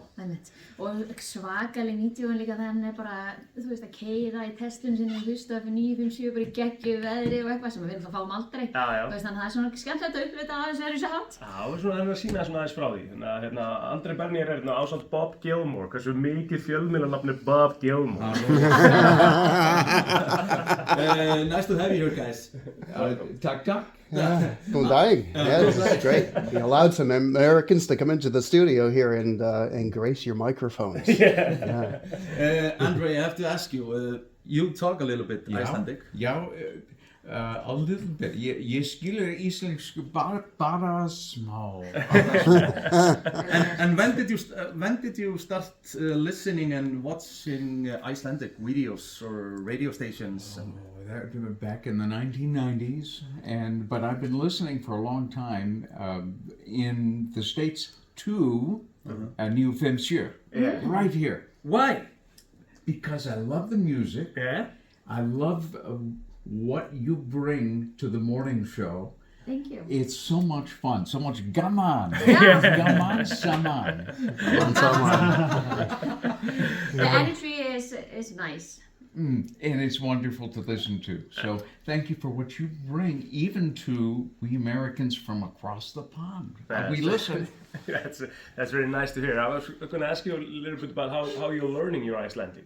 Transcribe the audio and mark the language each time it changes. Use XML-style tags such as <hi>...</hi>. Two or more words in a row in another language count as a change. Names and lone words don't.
<is>Og svakaleg vídeóin líka þegar hann er bara, þú veist, að keyra í testunum sinni og hlusta FM957 bara í geggjuðu veðri og eitthvað sem við fáum aldrei. Þannig að það er svona skemmtilegt að upplita aðeins verið sátt. Svona að sína svona aðeins frá því. Andri Bernier er ásamt Bob Gilmore. Hversu mikið fjölmiðlanafn er Bob Gilmore?</is> <en>Nice to have you here, guys.</en> <is>Takk. Góðan daginn.</is> <en>Yeah, this is great. You allowed some Americans to come into the studio here and grace your microphones. Andre, I have to ask you, you talk a little bit Icelandic. Já, a little bit.</en> <is>Ég skilur íslensku bara smá.</is> <en>And when did you start listening and watching Icelandic videos or radio stations? That was back in the 1990s, but I've been listening for a long time in the States too. A new FM957 right here. Why? Because I love the music. I love what you bring to the morning show. Thank you. It's so much fun, so much gaman.</en> <is>Gaman saman.</is> <en>The energy is nice. And it's wonderful to listen to. So thank you for what you bring, even to we Americans from across the pond. We listen. That's really nice to hear. I was going to ask you a little bit about how you're learning your Icelandic.</en>